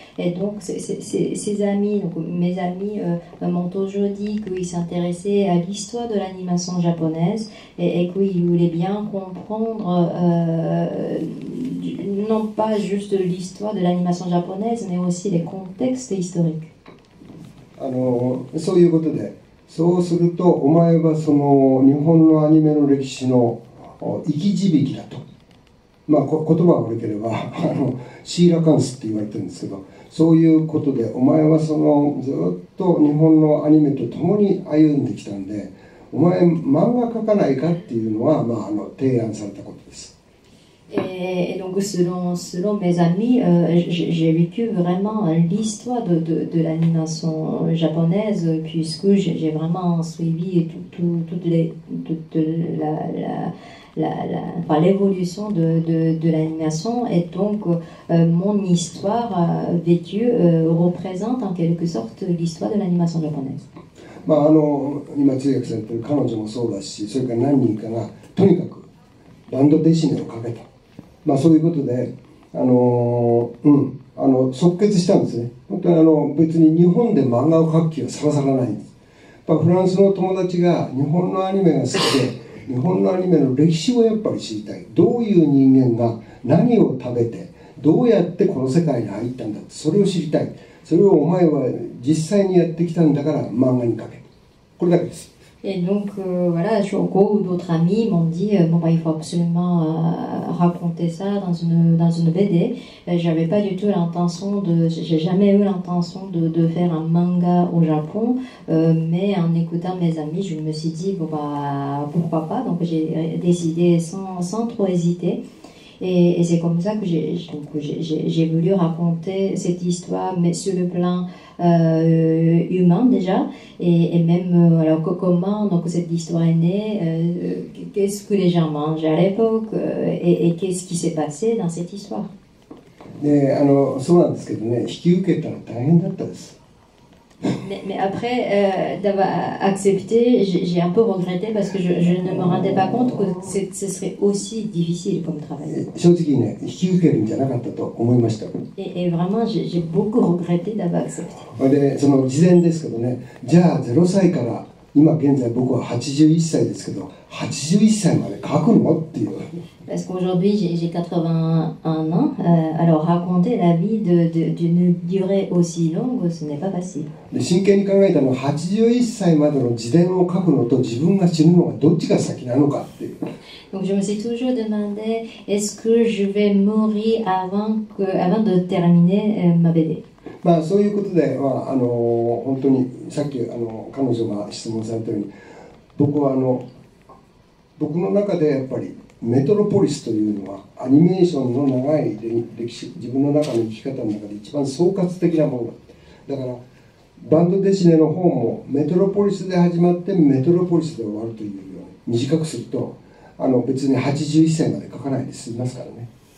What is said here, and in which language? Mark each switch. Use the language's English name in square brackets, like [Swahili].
[French] Et donc, ces amis, donc, mes amis, m'ont toujours dit qu'ils s'intéressaient à l'histoire de l'animation japonaise et qu'ils voulaient bien comprendre, non pas juste l'histoire de l'animation japonaise, mais aussi les contextes historiques. [Japanese] そういうことで。そうすると、お前はその日本のアニメの歴史の生き字引だと。言葉が悪ければシーラカンスって言われてるんですけど、そういうことで、お前はそのずっと日本のアニメと共に歩んできたんで、お前漫画描かないかっていうのは、提案されたことです。 [French] Et donc, selon mes amis, j'ai vécu vraiment l'histoire de l'animation japonaise, puisque j'ai vraiment suivi toute l'évolution de l'animation. Et donc, mon histoire vécue représente en quelque sorte l'histoire de l'animation japonaise. [Japanese] 今通訳されてる彼女もそうだし、それから何人かがとにかくバンドデシネをかけた。そういうことで、即決したんですね。本当に別に日本で漫画を描く気はさらさらないんです。フランスの友達が日本のアニメが好きで、日本のアニメの歴史をやっぱり知りたい。どういう人間が何を食べて、どうやってこの世界に入ったんだって、それを知りたい。それをお前は実際にやってきたんだから漫画に描け。これだけです。 [French] Et donc, voilà, Shoko ou d'autres amis m'ont dit il faut absolument raconter ça dans une BD. J'avais pas du tout l'intention j'ai jamais eu l'intention de faire un manga au Japon, mais en écoutant mes amis, je me suis dit, pourquoi pas. Donc, j'ai décidé sans trop hésiter. Et c'est comme ça que j'ai voulu raconter cette histoire, mais sur le plan humain déjà, et même alors comment donc cette histoire est née, qu'est-ce que les gens mangeaient à l'époque, et qu'est-ce qui s'est passé dans cette histoire. [Japanese] でそうなんですけどね、引き受けたら大変だったです。 [French] Mais après d'avoir accepté, j'ai un peu regretté parce que je ne me rendais pas compte que ce serait aussi difficile comme travail. [Japanese] 正直ね、引き受けるんじゃなかったと思いました。 [French] Et vraiment, j'ai beaucoup regretté d'avoir accepté. [Japanese] で、その事前ですけどね、じゃあ0歳から今現在僕は81歳ですけど、81歳まで書くのっていう。 [French] Parce qu'aujourd'hui j'ai 81 ans, alors raconter la vie d'une durée aussi longue, ce n'est pas facile. [Japanese] で真剣に考えたのは81歳までの自伝を書くのと自分が死ぬのがどっちが先なのかっていう。 [French] Donc je me suis toujours demandé, est-ce que je vais mourir avant de terminer ma BD. [Japanese] そういうことで、本当にさっき彼女が質問されたように、僕は僕の中でやっぱりメトロポリスというのはアニメーションの長い歴史、自分の中の生き方の中で一番総括的なものだから、バンドデシネの方もメトロポリスで始まってメトロポリスで終わるというように短くすると、別に81歳まで書かないで済みますからね。